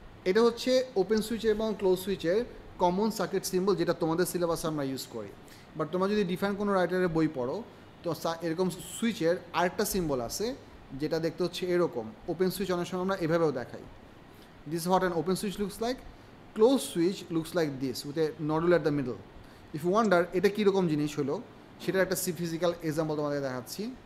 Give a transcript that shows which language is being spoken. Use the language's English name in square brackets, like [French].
[Bangla] এটা হচ্ছে open switch এবং ক্লোজ সুইচের কমন সার্কিট সিম্বল, যেটা তোমাদের সিলেবাসে আমরা ইউজ করি। বাট তোমরা যদি ডিফারেন্ট কোনো রাইটারের বই পড়ো, তো এরকম সুইচের আরেকটা সিম্বল আছে, যেটা দেখতে হচ্ছে এরকম। ওপেন সুইচ অনেক সময় আমরা এভাবেও দেখাই। [English] This is what an open switch looks like. Closed switch looks like this with a nodule at the middle. If you wonder [Bangla] এটা কীরকম জিনিস হলো, সেটার একটা ফিজিক্যাল এক্সাম্পল তোমাদের দেখাচ্ছি।